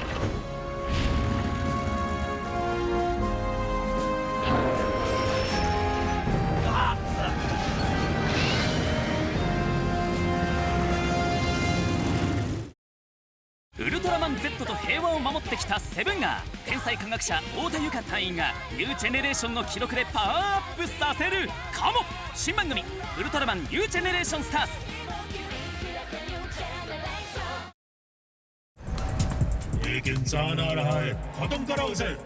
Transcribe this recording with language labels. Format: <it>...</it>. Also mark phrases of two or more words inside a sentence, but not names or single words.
<ja>ウルトラマン Z と平和を守ってきたセブンが天才科学者太田由香隊員がニュージェネレーションの記録でパワーアップさせるかも。新番組ウルトラマンニュージェネレーションスターズ。</ja> <hi>एक इंसान आ रहा है, खत्म करो उसे।</hi>